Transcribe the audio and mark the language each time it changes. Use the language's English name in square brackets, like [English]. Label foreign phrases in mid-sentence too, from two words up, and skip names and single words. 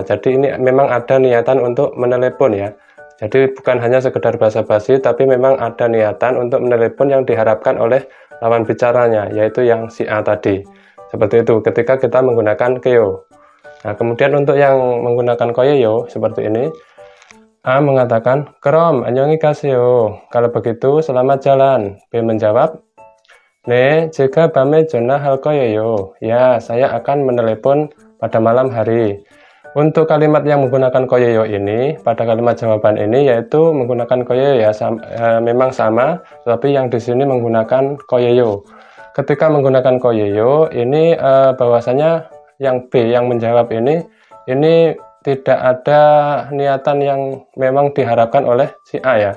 [Indonesian] Jadi ini memang ada niatan untuk menelepon ya. Jadi bukan hanya sekedar basa-basi, tapi memang ada niatan untuk menelepon yang diharapkan oleh lawan bicaranya, yaitu yang si A tadi. Seperti itu ketika kita menggunakan keyo. Nah, kemudian untuk yang menggunakan koyeyo seperti ini, A mengatakan, [Korean] "Krom, 안녕히 가세요." [Indonesian] Kalau begitu, selamat jalan. B menjawab, [Korean] "네, 제가 밤에 전화할 거예요." [Indonesian] Ya, saya akan menelepon pada malam hari. Untuk kalimat yang menggunakan koyeyo ini, pada kalimat jawaban ini yaitu menggunakan koyeyo ya, memang sama, tetapi yang di sini menggunakan koyeyo. Ketika menggunakan koyeyo ini bahwasanya yang B yang menjawab ini tidak ada niatan yang memang diharapkan oleh si A ya.